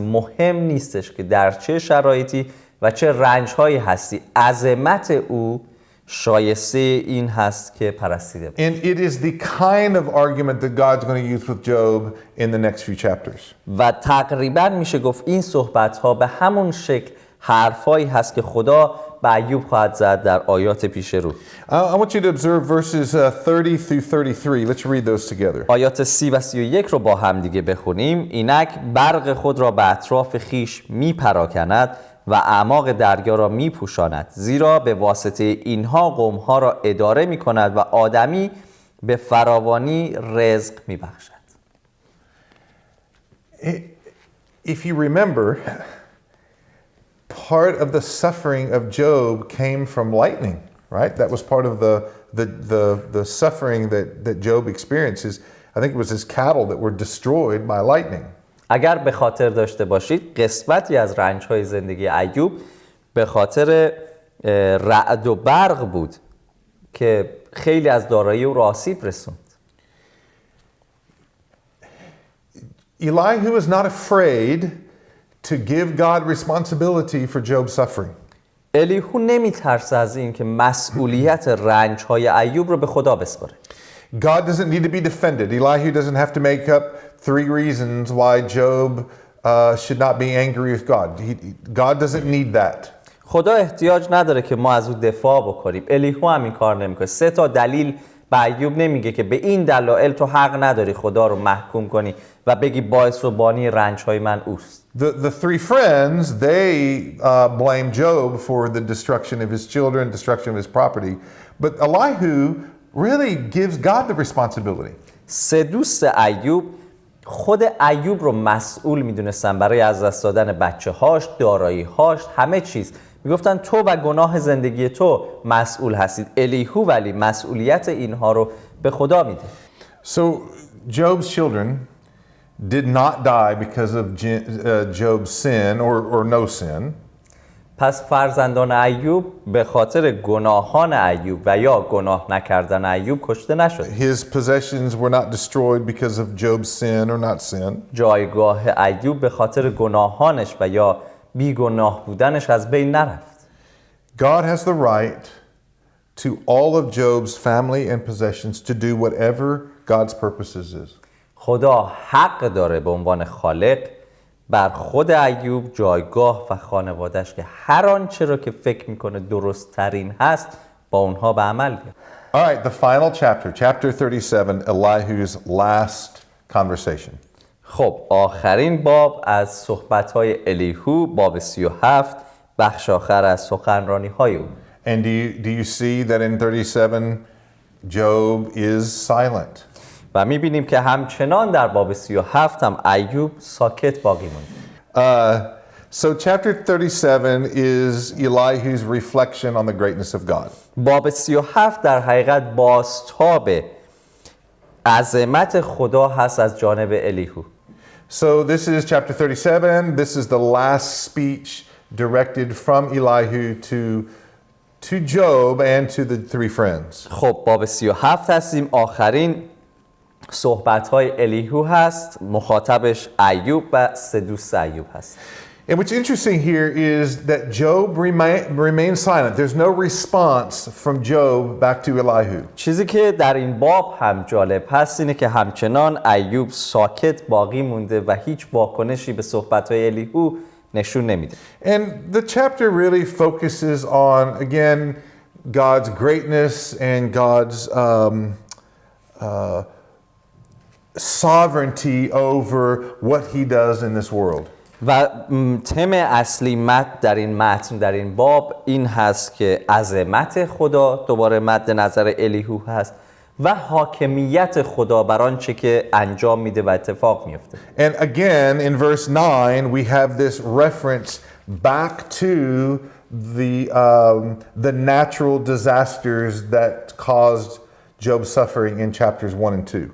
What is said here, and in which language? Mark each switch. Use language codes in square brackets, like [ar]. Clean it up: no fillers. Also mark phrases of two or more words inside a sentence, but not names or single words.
[fa] مهم نیستش که در چه شرایطی و چه رنج‌هایی هستی، عظمت او شایسته این هست که پرستیده باشی. [en] And it is the kind of argument that God's going to use with Job in the next few chapters. [fa] و تقریبا میشه گفت این صحبت‌ها به همون شکل حرفایی هست که خدا به ایوب خواهد زد در آیات پیش رو. [en] I want you to observe verses 30 through 33. Let's read those together. [fa] آیات 30 و 31 رو با هم دیگه بخونیم. اینک برق خود را به اطراف خیش میپراکند و اعماق دریا را میپوشاند، زیرا به واسطه اینها قومها را اداره میکند و آدمی به فراوانی رزق میبخشد. [en] If you remember, part of the suffering of Job came from lightning, right? That was part of the suffering that Job experiences. I think it was his cattle that were destroyed by lightning. [fa] اگر به خاطر داشته باشید قسمتی از رنج‌های زندگی ایوب به خاطر رعد و برق بود که خیلی از دارایی او را آسیب رسوند. [en] Elihu is not afraid to give God responsibility for Job's suffering. [fa] الیهو نمی‌ترسه از این که مسئولیت رنج‌های ایوب رو به خدا بسپاره. [en] God doesn't need to be defended. Elihu doesn't have to make up 3 reasons why Job should not be angry with God. God doesn't need that. [fa] خدا احتیاج نداره که ما از او دفاع بکنیم. الیهو هم این کار نمیکنه. 3 تا دلیل به ایوب نمیگه که به این دلایل تو حق نداری خدا رو محکوم کنی و بگی باعث و بانی رنج‌های من اوست. [en] The 3 friends, they blame Job for the destruction of his children, destruction of his property. But Elihu really gives God the responsibility. [fa] 3 دوست ایوب خود ایوب رو مسئول میدونستن برای از دست دادن بچه‌هاش، دارایی‌هاش، همه چیز. میگفتن تو و گناه زندگی تو مسئول هستید. الیهو ولی مسئولیت اینها رو به خدا میده. [en] So Job's children did not die because of Job's sin or no sin. [fa] پس فرزندان ایوب به خاطر گناهان ایوب و یا گناه نکردن ایوب کشته نشد. [en] His possessions were not destroyed because of Job's sin or not sin. [fa] جایگاه ایوب به خاطر گناهانش و یا بیگناه بودنش از بین نرفت. [en] God has the right to all of Job's family and possessions to do whatever God's purposes is. [fa] خدا حق داره به عنوان خالق بر خود ایوب جایگاه و خانوادهش که هر آنچه را که فکر میکنه درست ترین هست با اونها به عمل بیاره. [en] All right, the final chapter, chapter 37, Elihu's last conversation. [fa] خب آخرین باب از صحبت‌های الیهو، باب 37، بخش آخر از سخنرانی‌های او. [en] And do you see that in 37 Job is silent? [fa] و می‌بینیم که همچنان در باب 37 هم ایوب ساکت باقی مونده. [en] So chapter 37 is Elihu's reflection on the greatness of God. [fa] باب 37 در حقیقت بازتاب عظمت خدا هست از جانب الیهو. [en] So this is chapter 37. This is the last speech directed from Elihu to Job and to the 3 friends. [fa] خب باب 37 هستیم، آخرین صحبت‌های الیهو هست، مخاطبش ایوب و 3 دوست ایوب هست. [en] And what's interesting here is that Job remains silent. There's no response from Job back to Elihu. [fa] چیزی که در این باب هم جالب هست اینه که همچنان ایوب ساکت باقی مونده و هیچ واکنشی به صحبت‌های الیهو نشون نمیده. [en] And the chapter really focuses on, again, God's greatness and God's sovereignty over what he does in this world. [fa] و تم اصلی در این متن در این باب این هست که عظمت خدا دوباره مد نظر الیهو هست و حاکمیت خدا بر آنچه که انجام میده و اتفاق میفته. [en] And again in verse 9 we have this reference back to the natural disasters that caused Job's suffering in chapters 1 and 2.